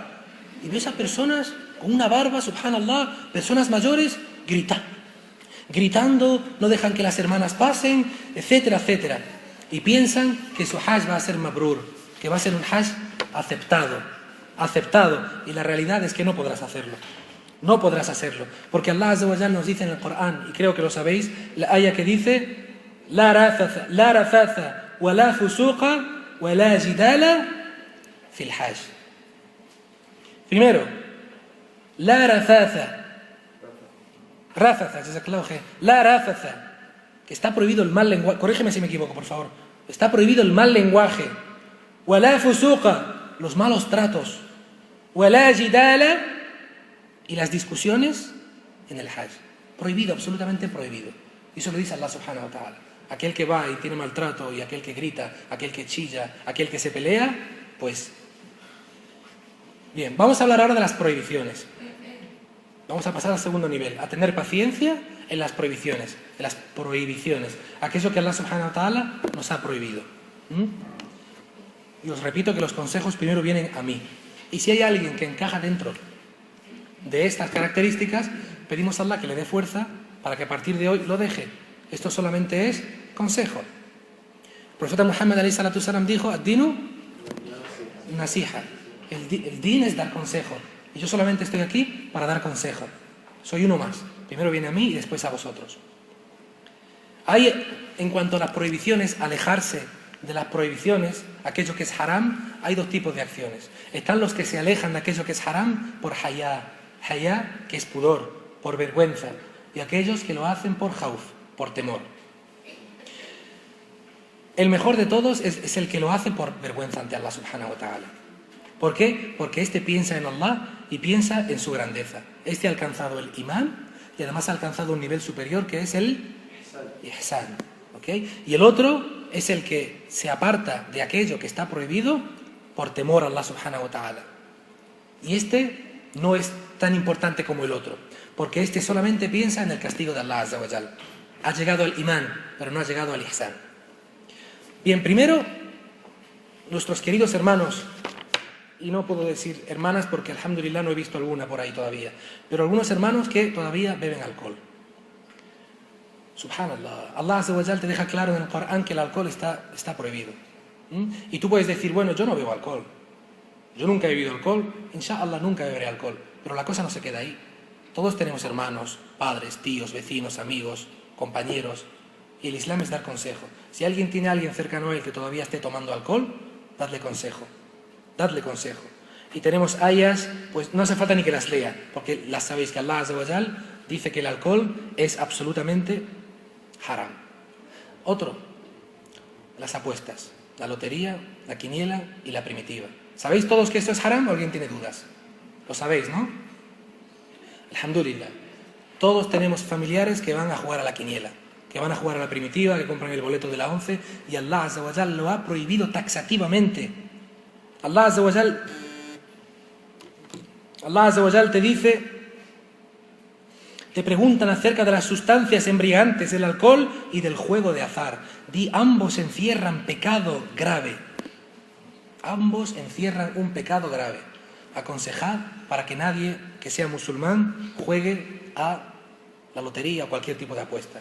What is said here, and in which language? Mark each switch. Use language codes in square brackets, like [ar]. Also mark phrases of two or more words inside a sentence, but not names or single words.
[es] Y ves a personas con una barba, subhanallah, personas mayores, gritando, no dejan que las hermanas pasen, etcétera, etcétera. Y piensan que su Hajj va a ser mabrur, que va a ser un Hajj aceptado. Y la realidad es que no podrás hacerlo. No podrás hacerlo. Porque Allah [ar] عز وجل [es] nos dice en el Corán, y creo que lo sabéis, la aya que dice, [ar] لا رفث ولا فسوق ولا جدال في الحج. [es] Primero, [ar] لا رفث, [es] que está prohibido el mal lenguaje. Corrígeme si me equivoco, por favor. Está prohibido el mal lenguaje. [ar] ولا فسوق, [es] los malos tratos. [ar] ولا جدال, [es] y las discusiones en el Hajj. Prohibido, absolutamente prohibido. Y eso lo dice Allah [ar] سبحانه وتعالى. [es] Aquel que va y tiene maltrato, y aquel que grita, aquel que chilla, aquel que se pelea, pues... Bien, vamos a hablar ahora de las prohibiciones. Vamos a pasar al segundo nivel, a tener paciencia en las prohibiciones, aquello que Allah [ar] سبحانه وتعالى [es] nos ha prohibido. Y os repito que los consejos primero vienen a mí. Y si hay alguien que encaja dentro de estas características, pedimos a Allah que le dé fuerza para que a partir de hoy lo deje. Esto solamente es consejo. El profeta Muhammad [ar] عليه الصلاة السلام [es] dijo, [ar] الدين نصيحة. [es] El din es dar consejo. Y yo solamente estoy aquí para dar consejo. Soy uno más. Primero viene a mí y después a vosotros. Hay, en cuanto a las prohibiciones, alejarse de las prohibiciones, aquello que es haram, hay dos tipos de acciones. Están los que se alejan de aquello que es haram por hayá, que es pudor, por vergüenza, y aquellos que lo hacen por jauf, por temor. El mejor de todos es el que lo hace por vergüenza ante Allah [ar] سبحانه وتعالى. [es] ¿Por qué? Porque este piensa en Allah y piensa en su grandeza. Este ha alcanzado el imán y además ha alcanzado un nivel superior que es el ihsan. ¿Okay? Y el otro es el que se aparta de aquello que está prohibido por temor a Allah [ar] سبحانه وتعالى. [es] Y este no es tan importante como el otro, porque este solamente piensa en el castigo de Allah [ar] عز وجل. [es] Ha llegado al imán, pero no ha llegado al ihsan. Bien, primero, nuestros queridos hermanos, y no puedo decir hermanas porque alhamdulillah no he visto alguna por ahí todavía, pero algunos hermanos que todavía beben alcohol. Subhanallah, Allah [ar] عز وجل [es] te deja claro en el Corán que el alcohol está prohibido. Y tú puedes decir, bueno, yo no bebo alcohol, yo nunca he bebido alcohol, inshallah nunca beberé alcohol, pero la cosa no se queda ahí. Todos tenemos hermanos, padres, tíos, vecinos, amigos, compañeros, y el Islam es dar consejo. Si alguien tiene a alguien cercano a él que todavía esté tomando alcohol, dadle consejo. Y tenemos ayas, pues no hace falta ni que las lea, porque las sabéis que Allah [ar] عز وجل [es] dice que el alcohol es absolutamente haram. Otro, las apuestas, la lotería, la quiniela y la primitiva. ¿Sabéis todos que esto es haram o alguien tiene dudas? Lo sabéis, ¿no? Alhamdulillah. Todos tenemos familiares que van a jugar a la quiniela, que van a jugar a la primitiva, que compran el boleto de la 11, y Allah [ar] عز وجل [es] lo ha prohibido taxativamente. Allah [ar] عز وجل [es] te dice, te preguntan acerca de las sustancias embriagantes, del alcohol y del juego de azar. Di, ambos encierran pecado grave. Ambos encierran un pecado grave. Aconsejad para que nadie que sea musulmán juegue a la lotería o cualquier tipo de apuesta.